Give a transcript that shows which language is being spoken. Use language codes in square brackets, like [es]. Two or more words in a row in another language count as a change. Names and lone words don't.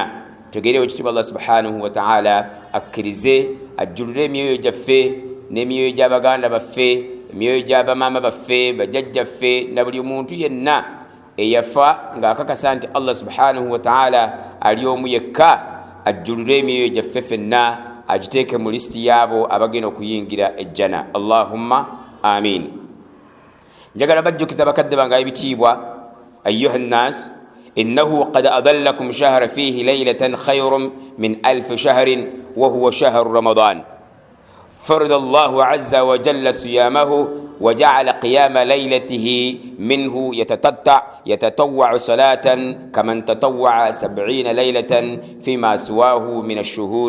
[lg] Tugeere owekitiibwa [ar] الله سبحانه وتعالى [lg] akkirize ajjulule emyoyo gyaffe n'emyoyo gy'abaganda baffe, emyoyo gy'abamaama baffe, bajjajjaffe na buli muntu yenna eyafa ng'akakasa nti [ar] الله سبحانه وتعالى [lg] ali omu yekka. Ajjulule emyoyo gyaffe ffenna agiteeke mu lisiti yaabo abagenda okuyingira ejjana. [ar] اللهم آمين. [lg] Njagala bajjukiza bakadde bange ebitiibwa, [ar] أيها الناس إنه قد أظلكم شهر فيه ليلة خير من 1000 شهر وهو شهر رمضان. فرض الله عز وجل صيامه وجعل قيام ليلته منه يتطوع صلاة كمن تطوع 70 ليلة فيما سواه من الشهور.